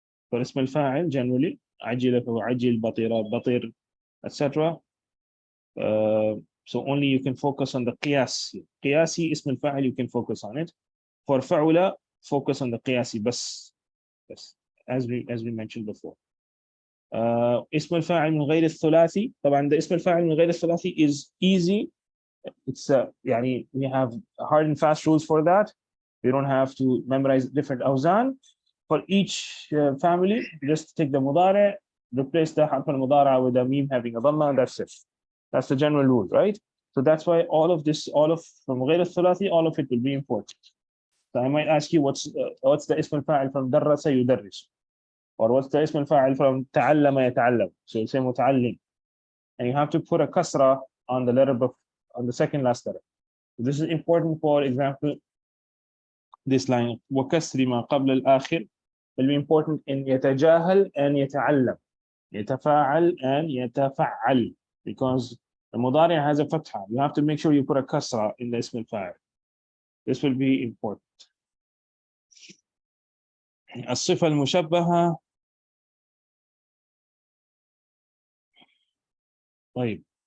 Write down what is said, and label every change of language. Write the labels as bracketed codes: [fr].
[en] For ism al-fa'il generally, ajila, ajil, batira, batir, etc. So only you can focus on the qiyasi. Qiyasi ism al-fa'il, you can focus on it. For fa'ula, focus on the qiyasi bas. Yes, as we mentioned before. [ar] اسم الفاعل من غير الثلاثي. طبعا the اسم الفاعل من غير الثلاثي [en] is easy. It's يعني we have hard and fast rules for that. You don't have to memorize different awzan. For each family, just take the mudari, replace the harf al-mudara with a meme having a dhamma, and that's it. That's the general rule, right? So that's why all of this, from غير الثلاثي, all of it will be important. So I might ask you, what's the ism al-fa'il from darrasa yudarris? Or what's the ism al-fa'il from ta'allama yata'allam? So you say muta'allim. And you have to put a kasra on the letter, on the second last letter. So this is important. For example, this line, [ar] وَكَسْرِ مَا قَبْلَ الْآخِرِ, [en] will be important in يتجاهل and يتعلم. [ar] يتفاعل and يتفعل. [en] Because the mudari has a fatha. You have to make sure you put a kasra in the ism al-fa'il. This will be important. [ar] الصفة المشبهة. طيب.